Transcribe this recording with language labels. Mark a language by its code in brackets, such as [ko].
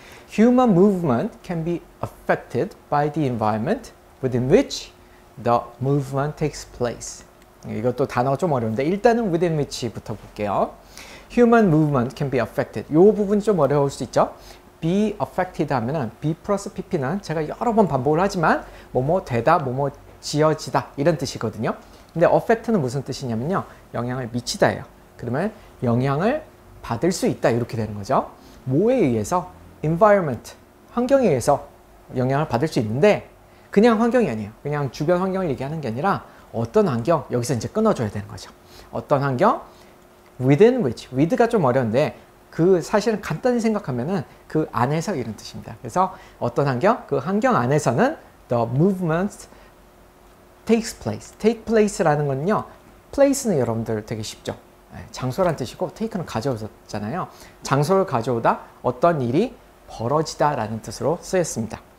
[en] Human movement can be affected by the environment within which the movement takes place. [ko] 이것도 단어가 좀 어려운데 일단은 within which부터 볼게요. [en] Human movement can be affected. [ko] 이 부분이 좀 어려울 수 있죠. be affected 하면은 be 플러스 pp는 제가 여러 번 반복을 하지만 뭐뭐 되다, 뭐뭐 지어지다 이런 뜻이거든요. 근데 affect는 무슨 뜻이냐면요. 영향을 미치다예요. 그러면 영향을 받을 수 있다 이렇게 되는 거죠. 뭐에 의해서? environment, 환경에 의해서 영향을 받을 수 있는데 그냥 환경이 아니에요. 그냥 주변 환경을 얘기하는 게 아니라 어떤 환경, 여기서 이제 끊어줘야 되는 거죠. 어떤 환경? within which, with가 좀 어려운데 그 사실은 간단히 생각하면은 그 안에서 이런 뜻입니다. 그래서 어떤 환경? 그 환경 안에서는 [en] the movement takes place. [ko] take place라는 건요. place는 여러분들 되게 쉽죠. 장소란 뜻이고 take는 가져오잖아요. 장소를 가져오다 어떤 일이 벌어지다라는 뜻으로 쓰였습니다.